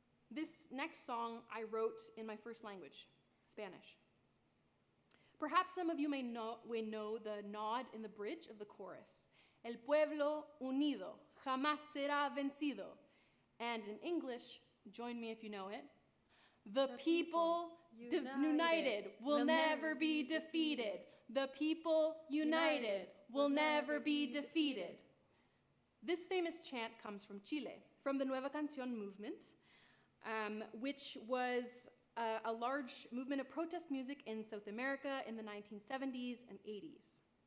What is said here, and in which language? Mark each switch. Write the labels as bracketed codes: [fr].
[en] This next song I wrote in my first language, Spanish. Perhaps some of you may know the nod in the bridge of the chorus. [es] El pueblo unido jamás será vencido. [en] And in English, join me if you know it. The people united will never be defeated. The people united will never be defeated. This famous chant comes from Chile, from the Nueva Canción movement, which was a large movement of protest music in South America in the 1970s and 80s.